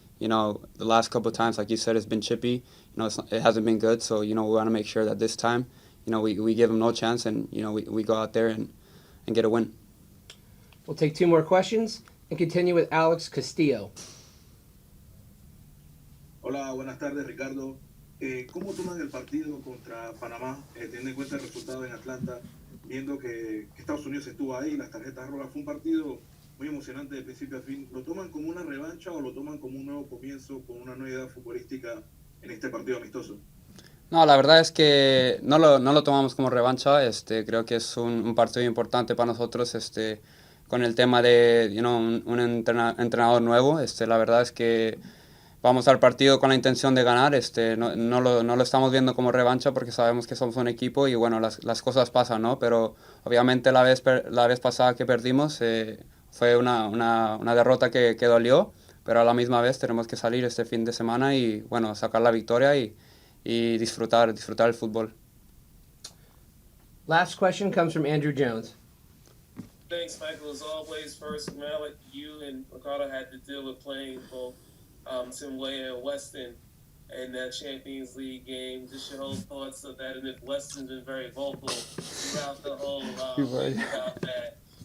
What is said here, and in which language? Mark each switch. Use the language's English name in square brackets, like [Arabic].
[English] The last couple of times, like you said, it's been chippy. It hasn't been good. So we want to make sure that this time, we give them no chance, and we go out there and get a win. We'll take two more questions and continue with Alex Castillo. [Spanish] Hola, buenas tardes, Ricardo. ¿Cómo toman el partido contra Panamá, teniendo en cuenta el resultado en Atlanta, viendo que Estados Unidos estuvo ahí, las tarjetas rojas? Fue un partido muy emocionante de principio a fin. ¿Lo toman como una revancha o lo toman como un nuevo comienzo, con una nueva edad futbolística en este partido amistoso? No, la verdad es que no lo tomamos como revancha. Creo que es un partido importante para nosotros, con el tema de un entrenador nuevo. La verdad es que vamos al partido con la intención de ganar. No lo estamos viendo como revancha porque sabemos que somos un equipo y bueno, las cosas pasan, ¿no? Pero obviamente la vez pasada que perdimos fue una derrota que dolió, pero a la misma vez tenemos que salir este fin de semana y bueno, sacar la victoria y disfrutar el fútbol. [English] Last question comes from Andrew Jones. Thanks, Michael. As always, first, Malik, you and Ricardo had to deal with playing both Tim Weah and Weston in that Champions League game. Just your whole thoughts of that, and if Weston's been very vocal throughout the whole about that.